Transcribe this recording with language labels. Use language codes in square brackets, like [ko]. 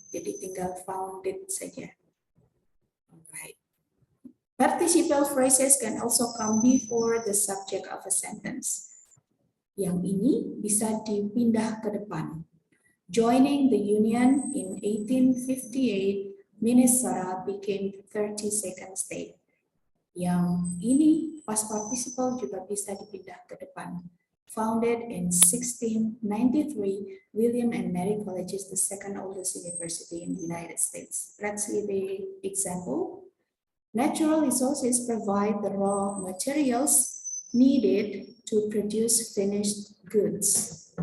[id] Jadi tinggal founded saja. [en] Alright. Participial phrases can also come before the subject of a sentence. [id] Yang ini bisa dipindah ke depan. [en] Joining the Union in 1858, Minnesota became the 32nd state. [id] Yang ini past participle juga bisa dipindah ke depan. [en] Founded in 1693, William and Mary College is the second oldest university in the United States. Let's see the example. Natural resources provide the raw materials needed to produce finished goods.